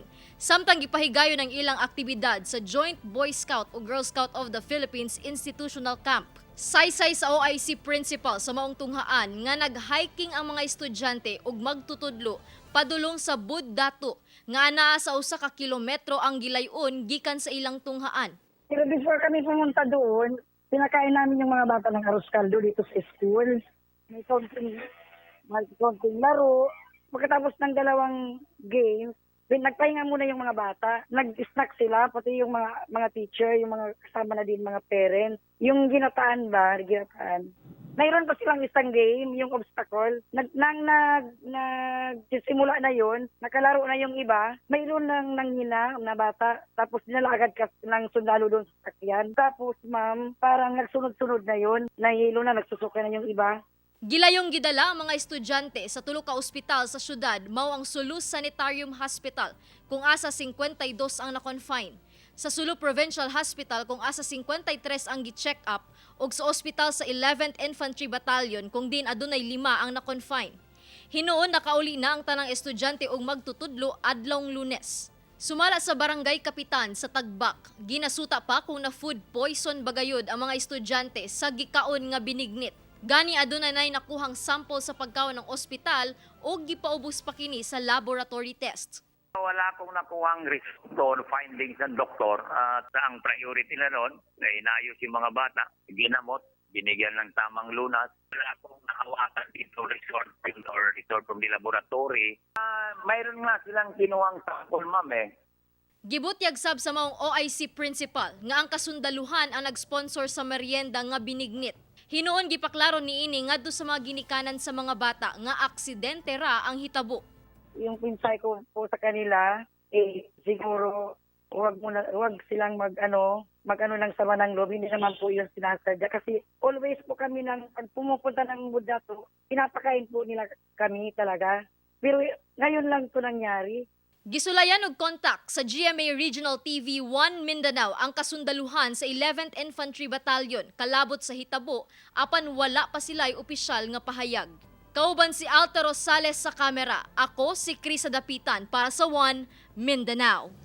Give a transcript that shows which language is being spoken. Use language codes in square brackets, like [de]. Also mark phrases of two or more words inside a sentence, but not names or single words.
[ceb] Samtang gipahigayon ang ilang aktibidad sa Joint Boy Scout o Girl Scout of the Philippines Institutional Camp. Saysay sa OIC principal sa maong tunghaan nga nag-hiking ang mga estudyante ug magtutudlo padulong sa Buddato nga anaa sa usa ka kilometro ang gilayon gikan sa ilang tunghaan. [tl] Pero before kami pumunta doon, pinakain namin yung mga bata ng arroz caldo dito sa school. May konting laro. Pagkatapos ng dalawang games, nagpahinga muna yung mga bata. Nag-snack sila, pati yung mga teacher, yung mga kasama na din mga parents. Yung ginataan. Mayroon pa silang isang game, yung obstacle. Nagsimula na yun, nakalaro na yung iba. Mayroon nang nanghina na bata, tapos dinala agad ng sundalo doon sa sakyan. Tapos ma'am, parang nagsunod-sunod na yun. Nahilo na, nagsusuka na yung iba. [ceb] Gilayong gidala ang mga estudyante sa tulo ka ospital sa syudad mao ang Sulu Sanitarium Hospital kung asa 52 ang na-confine. Sa Sulu Provincial Hospital kung asa 53 ang gi-check up ug sa ospital sa 11th Infantry Battalion kung din adunay 5 ang na-confine. Hinuon nakauli na ang tanang estudyante ug magtutudlo adlawng Lunes. Sumala sa barangay kapitan sa Tagbak, ginasuta pa kung na [en] food poison [ceb] bagayod ang mga estudyante sa gikaon nga binignit. Gani adunay nay nakuhang sample sa pagkaon ng ospital o gipaubos pa kini sa laboratory test. [tl] Wala akong nakuhang resulta findings ng doktor at ang priority na noon ay inayos yung mga bata, ginamot, binigyan ng tamang lunas. Wala akong nakawakan dito [en] result from the laboratory. [tl] Mayroon nga silang kinuhang sample, ma'am eh. [ceb] Gibutyag sab sa maong OIC principal nga ang kasundaluhan ang nag-sponsor sa merienda nga binignit. Hinuon gipaklaro niini ngadto sa mga ginikanan sa mga bata nga aksidente ra ang hitabo. [tl] Yung pinsay ko po sa kanila, siguro wag silang mag-ano ng sama ng loob. Hindi naman po yun sinasadya. Kasi always po kami pag pumupunta ng Buddato, pinapakain po nila kami talaga. Pero ngayon lang ito nangyari. [ceb] Gisulayan og kontak sa GMA Regional TV 1 Mindanao ang kasundaluhan sa 11th Infantry Battalion kalabot sa hitabo apan wala pa sila'y opisyal nga pahayag. Kauban si Alta Rosales sa kamera, ako si Krisa Dapitan para sa 1 Mindanao.